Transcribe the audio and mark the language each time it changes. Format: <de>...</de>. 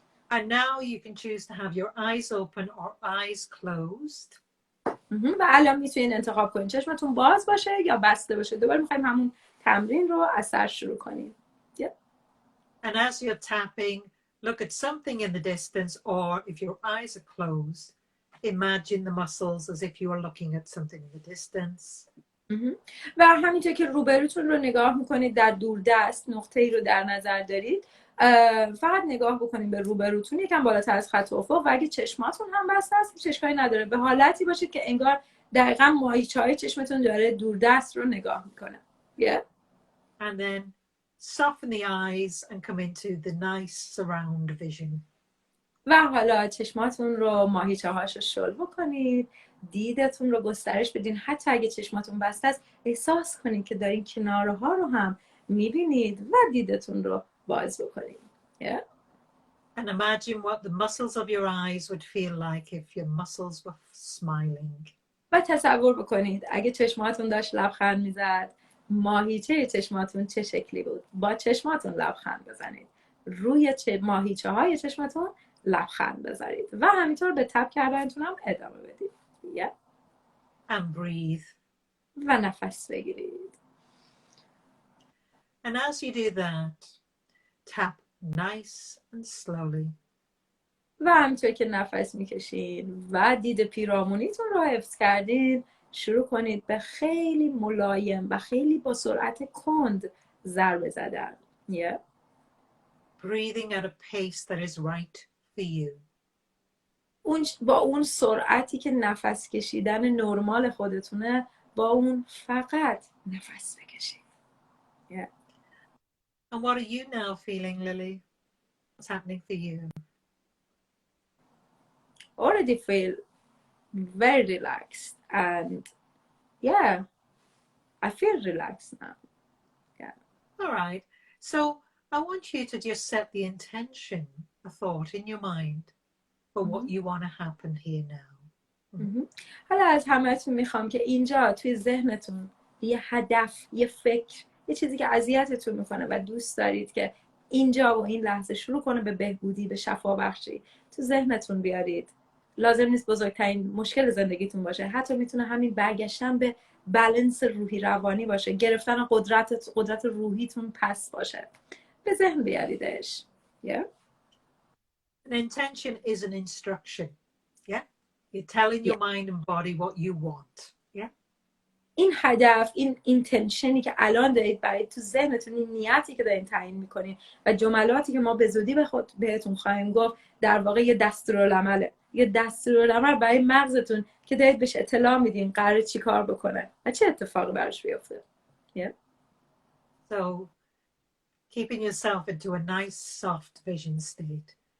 <en>And now you can choose to have your eyes open or eyes closed.</en> <fa>و الان میتونین انتخاب کنین چشمتون باز باشه یا بسته باشه. دوباره میخوایم همون تمرین رو از سر شروع کنیم.</fa> <en>And as you're tapping, look at something in the distance, or if your eyes are closed, imagine the muscles as if you were looking at something in the distance.</en> <fa>و همینطور که روبروتون رو نگاه میکنید، در دوردست نقطه‌ای رو در نظر دارید، فقط نگاه بکنید به روبروتون یکم بالاتر از خط افق و اگه چشماتون هم بسته است چشمایی نداره، به حالتی باشید که انگار دقیقاً ماهیچه‌های چشمتون داره دوردست رو نگاه میکنه.</fa> <en>And then soften the eyes and come into the nice surround vision.</en> <fa>و حالا چشماتون رو ماهیچه‌هاش رو شل بکنید، دیدتون رو گسترش بدین، حتی اگه چشماتون بسته است احساس کنید که دارین کنارها رو هم میبینید و دیدتون رو باز بکنید.</fa> <en>And imagine what the muscles of your eyes would feel like if your muscles were smiling.</en> <fa>و تصور بکنید اگه چشماتون داشت لبخند میزد، ماهیچه چشماتون چه شکلی بود. با چشماتون لبخند بزنید، روی ماهیچه های چشماتون لبخند بذارید و همینطور به تپ کردنتون هم ادامه بدید.</fa> <en>And breathe.</en> <fa>و نفس بگیرید.</fa> <en>And as you do that, tap nice and slowly.</en> <fa>و همینطور که نفس میکشید و دید پیرامونیتون رو حفظ کردید، شروع کنید به خیلی ملایم و خیلی با سرعت کند ضربه زدن.</fa> <en>Breathing at a pace that is right for you.</en> <fa>با اون سرعتی که نفس کشیدن نرمال خودتونه، با اون فقط نفس بکشید.</fa> <en>And what are you now feeling, Lily? What's happening for you? Already feel very relaxed and I feel relaxed now. All right. So I want you to just set the intention, a thought in your mind for what you want to happen here now.</en> <fa>حالا از همتون میخوام که اینجا توی ذهنتون یه هدف، یه فکر، یه چیزی که اذیتتون میکنه و دوست دارید که اینجا و این لحظه شروع کنه به بهبودی، به شفا بخشی، تو ذهنتون بیارید. لازم نیست بزرگترین مشکل زندگیتون باشه، حتی میتونه همین برگشتن به بالانس روحی روانی باشه، گرفتن قدرت روحیتون پس باشه. به ذهن بیاریدش.</fa> <en>An intention is an instruction. You're telling your mind and body what you want.</en> <fa>این هدف، این اینتنشنی که الان دارید برای تو ذهنتون، این نیتی که دارین تعیین میکنین و جملاتی که ما به زودی بهتون خواهیم گفت، در واقع یه دستورالعمله، یه دستورالعمل برای مغزتون که دارید بهش اطلاع میدین قراره چی کار بکنه و چه اتفاقی براش بیفته.</fa> <en>So keeping yourself into a nice soft vision state.</en>